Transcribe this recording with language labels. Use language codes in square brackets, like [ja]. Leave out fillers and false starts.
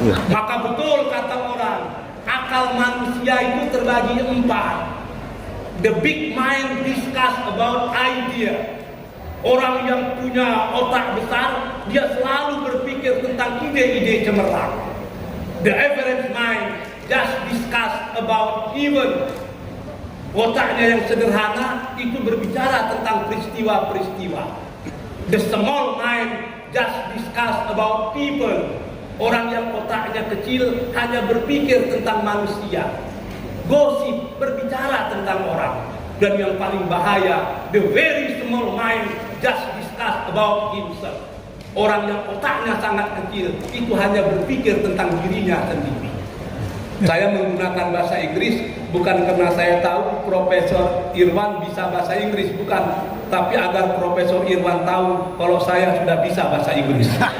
[id] Maka betul kata orang, akal manusia itu terbagi 4. [en] The big mind discuss about idea. [id] Orang yang punya otak besar, dia selalu berpikir tentang ide-ide cemerlang. [en] The average mind just discuss about event. [id] Otaknya yang sederhana itu berbicara tentang peristiwa-peristiwa. [en] The small mind just discuss about people. [id] Orang yang otaknya kecil hanya berpikir tentang manusia. Gosip, berbicara tentang orang. Dan yang paling bahaya, [en] the very small mind just discuss about himself. [id] Orang yang otaknya sangat kecil itu hanya berpikir tentang dirinya sendiri. Saya menggunakan bahasa Inggris bukan karena saya tahu Profesor Irwan bisa bahasa Inggris, bukan, tapi agar Profesor Irwan tahu kalau saya sudah bisa bahasa Inggris.